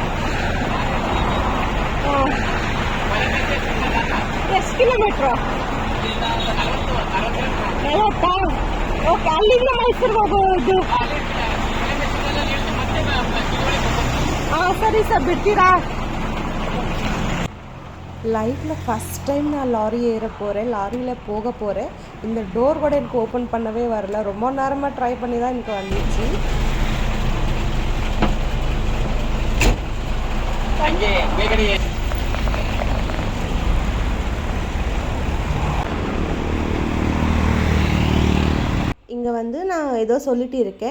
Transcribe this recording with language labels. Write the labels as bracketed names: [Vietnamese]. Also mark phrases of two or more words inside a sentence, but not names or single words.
[Kannada] ಎಷ್ಟು ಕಿಲೋಮೀಟ್ರು? 40. ಓಕೆ, ಅಲ್ಲಿಂದ ಮೈಸೂರಿಗೆ ಹೋಗೋದು. ಸರಿ ಸರ್, ಬಿಡ್ತೀರಾ? [Tamil] லைஃப்பில் [English] first time [Tamil] நான் லாரி ஏற போகிறேன், லாரியில் போக போகிறேன். இந்த டோர் கூட எனக்கு ஓப்பன் பண்ணவே வரல. ரொம்ப நேரமாக ட்ரை பண்ணி தான் எனக்கு வந்துச்சு. இங்கே வந்து நான் ஏதோ சொல்லிட்டு இருக்கேன்.